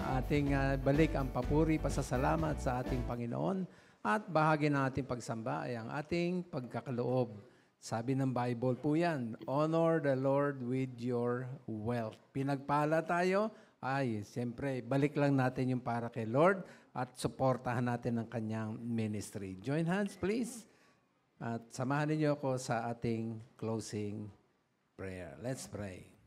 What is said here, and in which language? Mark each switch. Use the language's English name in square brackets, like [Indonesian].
[Filipino] Ating balik ang papuri, pasasalamat sa ating Panginoon. At bahagi ng ating pagsamba ay ang ating pagkakaloob. Sabi ng Bible po yan, [English] honor the Lord with your wealth. [Filipino] Pinagpala tayo, ay siyempre, balik lang natin yung para kay Lord at suportahan natin ang kanyang ministry. [English] Join hands, please. [Filipino] At samahan niyo ako sa ating closing prayer. [English] Let's pray.